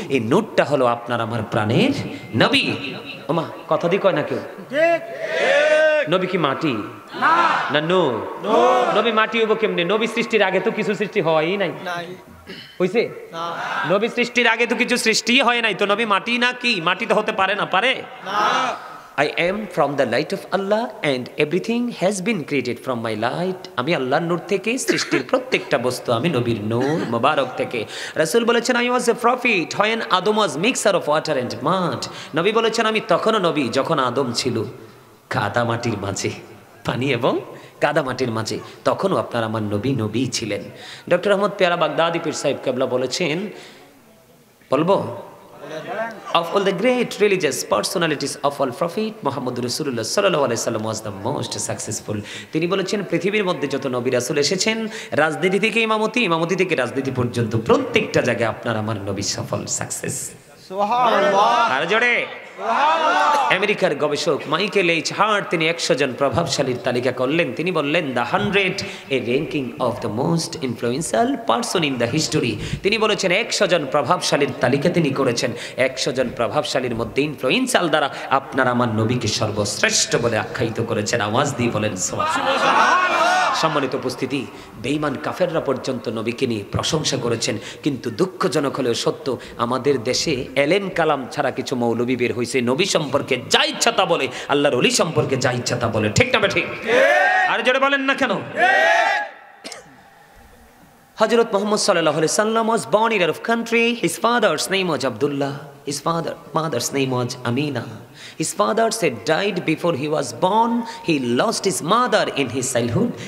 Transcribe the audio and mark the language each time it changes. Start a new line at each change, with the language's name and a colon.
Bangla: এই নূরটা হলো আপনার আমার প্রাণের নবী। ওমা কথা দিয়ে কয় না কেউ? নবী কি মাটি না নূর? নবী মাটি হইব কেমনে? নবী সৃষ্টির আগে তো কিছু সৃষ্টি হয়ই নাই, হইছে? নবী সৃষ্টির আগে তো কিছু সৃষ্টি হয় নাই, তো নবী মাটি না কি? মাটি তো হতে পারে না, পারে?
English: I am from the light of Allah and everything has been created from my light.
Bangla: আমি আল্লাহর নূর থেকে, সৃষ্টির প্রত্যেকটা বস্তু আমি নবীর নূর মোবারক থেকে। রাসূল বলেছেন
English: I was a prophet when Adam was mixture of water and mud.
Bangla: নবী বলেছেন আমি তখনও নবী যখন আদম ছিল কাদা মাটির মাঝে, পানি এবং কাদা মাটির মাঝে, তখনও আপনার আমার নবী নবী ছিলেন। ডক্টর আহমদ পেয়ারা বাগদাদি পীর সাহেব কেবলা বলেছেন, বলবো,
English: of all the great religious personalities of all prophet Muhammad Rasulullah sallallahu alaihi wasallam was the most successful.
Bangla: তিনি বলেছেন পৃথিবীর মধ্যে যত নবী রাসূল এসেছেন, রাজনীতি থেকে ইমামতি, ইমামতি থেকে রাজনীতি পর্যন্ত প্রত্যেকটা জায়গায় আপনার আমার নবী সফল, সাকসেস। সুবহানাল্লাহ। আর জোরে সুবহানাল্লাহ। আমেরিকার গবেষক মাইকেল এইচ হার্ট তিনি 100 জন প্রভাবশালীর তালিকা করলেন। তিনি বললেন
English: The 100 a ranking of the most influential person in the history.
Bangla: তিনি বলেছেন 100 জন প্রভাবশালীর তালিকা তিনি করেছেন। 100 জন প্রভাবশালীর মধ্যে ইনফ্লুয়েন্সিয়াল দ্বারা আপনার আমার নবীকে সর্বশ্রেষ্ঠ বলে আখ্যায়িত করেছেন। আওয়াজ দিয়ে বলেন সুবহানাল্লাহ। সম্মানিত উপস্থিতি, বেঈমান কাফেররা পর্যন্ত নবীকে নিয়ে প্রশংসা করেছেন। কিন্তু দুঃখজনক হলেও সত্য, আমাদের দেশে এলেম কালাম ছাড়া কিছু মৌলবী বের হয়েছে, নবী সম্পর্কে যা ইচ্ছা তা বলে, আল্লাহর ওলি সম্পর্কে যা ইচ্ছা তা বলে। ঠিক না ঠিক? আর জোরে বলেন না কেন?
English: Hazrat Muhammad sallallahu alaihi wasallam was born in Arab country. His father's name was Abdullah. His mother's name was Amina. His father said died before he was born. He lost his mother in his childhood.